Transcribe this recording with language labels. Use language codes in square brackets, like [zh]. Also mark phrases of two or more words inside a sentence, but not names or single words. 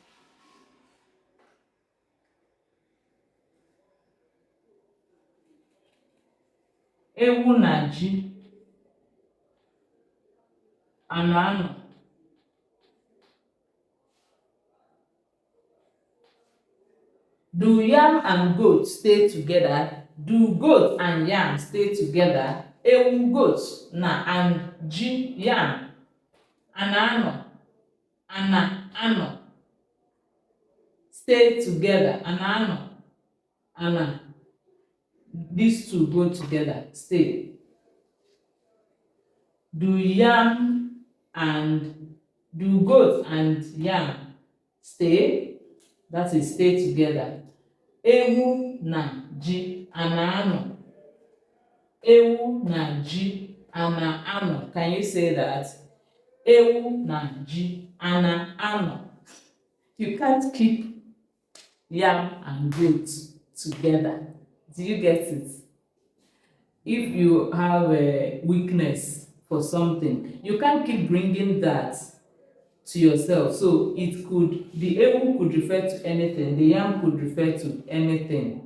[ig] Ewu na ji anọ. [en] Do yam and goat stay together? Do goat and yam stay together? Ewu, goat, na and ji, yam. [ig] Anọ. Ana. [en] Stay together. Ana. These two go together, stay. Do goat and yam stay? That is, stay together. [ig] Ewu na ji ana-anọ. Ewu na ji ana-anọ. [en] Can you say that? Ewu na ji ana-anọ. You can't keep yam and goat together. Do you get it? If you have a weakness for something, you can't keep bringing that to yourself. So it could, the ewu could refer to anything, the yam could refer to anything.